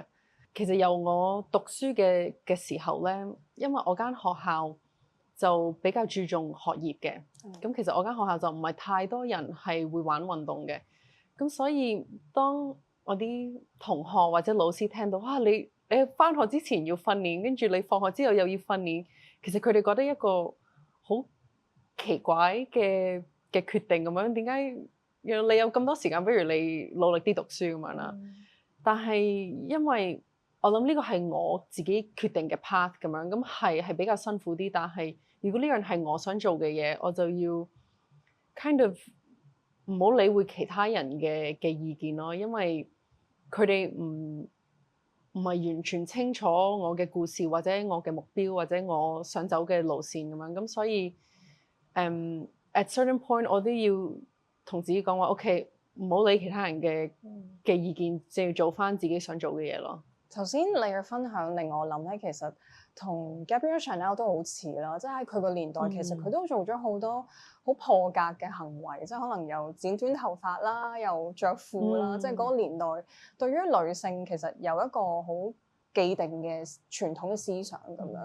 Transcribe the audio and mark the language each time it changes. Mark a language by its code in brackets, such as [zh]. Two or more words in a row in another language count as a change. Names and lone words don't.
[yue] 其實由我讀書嘅時候咧，因為我間學校就比較注重學業嘅，咁其實我間學校就唔係太多人係會玩運動嘅，咁所以當我啲同學或者老師聽到你返學之前要訓練，跟住你放學之後又要訓練，其實佢哋覺得一個好奇怪嘅決定咁樣，點解你有咁多時間，不如你努力啲讀書咁樣啦？但係因為我諗呢個係我自己決定嘅 path 咁樣，咁係比較辛苦啲，但係如果呢樣係我想做嘅嘢，我就要 kind of 唔好理會其他人嘅意見咯，因為佢哋唔係完全清楚我嘅故事或者我嘅目標或者我想走嘅路線咁樣，咁所以 [en] at certain point [yue] 我都要同自己講話 OK， 唔好理其他人嘅意見，就要做返自己想做嘅嘢咯。頭先你嘅分享令我諗咧，其實同 Gabrielle Chanel 都好似啦，即係喺佢個年代，其實佢都做咗好多好破格嘅行為，即係可能又剪短頭髮啦，又着褲啦，即係嗰個年代對於女性其實有一個好既定嘅傳統思想咁樣。